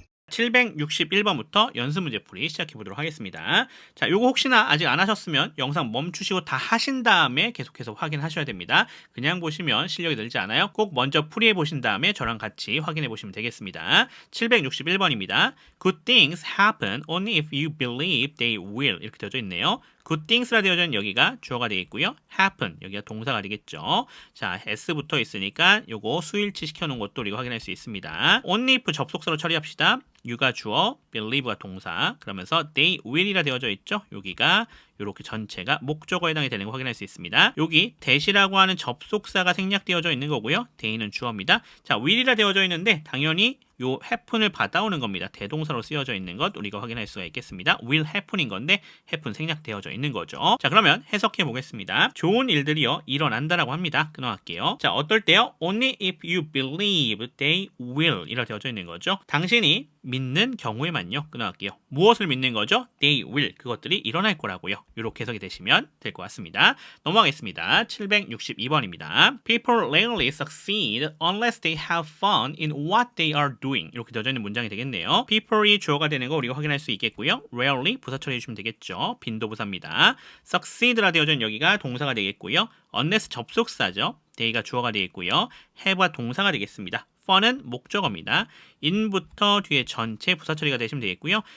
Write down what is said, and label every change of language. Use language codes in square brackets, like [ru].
[ko] (761번부터) 연습 문제 풀이 시작해 보도록 하겠습니다. 자, 요거 혹시나 아직 안 하셨으면 영상 멈추시고 다 하신 다음에 계속해서 확인하셔야 됩니다. 그냥 보시면 실력이 늘지 않아요. 꼭 먼저 풀이해 보신 다음에 저랑 같이 확인해 보시면 되겠습니다. 761번입니다. [en] Good things happen only if you believe they will. [ko] 이렇게 되어져 있네요. [en] Good things [ko] 라 되어져 있는 여기가 주어가 되겠고요. happen 여기가 동사가 되겠죠. 자, s 붙어 있으니까 요거 수일치 시켜놓은 것도 우리가 확인할 수 있습니다. [en] only if [ko] 접속사로 처리합시다. you가 주어, believe가 동사. 그러면서 [en] they will [ko] 이라 되어져 있죠. 여기가 이렇게 전체가 목적어에 해당이 되는 거 확인할 수 있습니다. 여기 that이라고 하는 접속사가 생략되어져 있는 거고요. they는 주어입니다. 자, will이라 되어져 있는데 당연히 요 happen을 받아오는 겁니다. 대동사로 쓰여져 있는 것 우리가 확인할 수가 있겠습니다. [en] will happen [ko] 인 건데 happen 생략되어져 있는 거죠. 자, 그러면 해석해 보겠습니다. 좋은 일들이요 일어난다라고 합니다. 끊어갈게요. 자, 어떨 때요? [en] Only if you believe they will [ko] 이라 되어져 있는 거죠. 당신이 믿는 경우에만요. 끊어갈게요. 무엇을 믿는 거죠? [en] They will. [ko] 그것들이 일어날 거라고요. 이렇게 해석이 되시면 될 것 같습니다. 넘어가겠습니다. 762번입니다. [en] People rarely succeed unless they have fun in what they are doing. [ko] 이렇게 되어져 있는 문장이 되겠네요. People이 주어가 되는 거 우리가 확인할 수 있겠고요. Rarely 부사 처리해 주시면 되겠죠. 빈도부사입니다. Succeed라 되어져 있는 여기가 동사가 되겠고요. Unless 접속사죠. they가 주어가 되겠고요. have가 동사가 되겠습니다. fun은 목적어입니다. in부터 뒤에 전체 부사 처리가 되시면 되겠고요.